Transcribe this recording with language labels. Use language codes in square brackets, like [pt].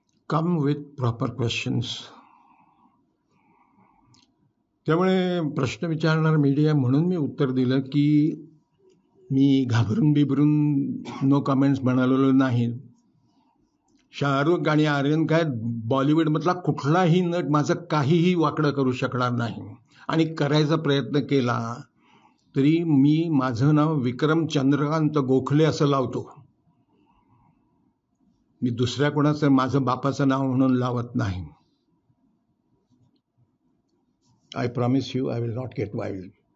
[en] Come with proper questions. [mr] त्यामुळे प्रश्न विचारणार मीडिया म्हणून मी उत्तर दिलं की मी घाबरून बिबरून नो कमेंट्स म्हणालेलो नाही. शाहरुख आणि आर्यन काय बॉलिवूडमधला कुठलाही नट माझं काहीही वाकडं करू शकणार नाही. आणि करायचा प्रयत्न केला तरी मी माझं नाव विक्रम चंद्रकांत गोखले असं लावतो. मी दुसऱ्या कोणाचं माझं बापाचं नाव म्हणून लावत नाही. [en] I promise you I will not get wild.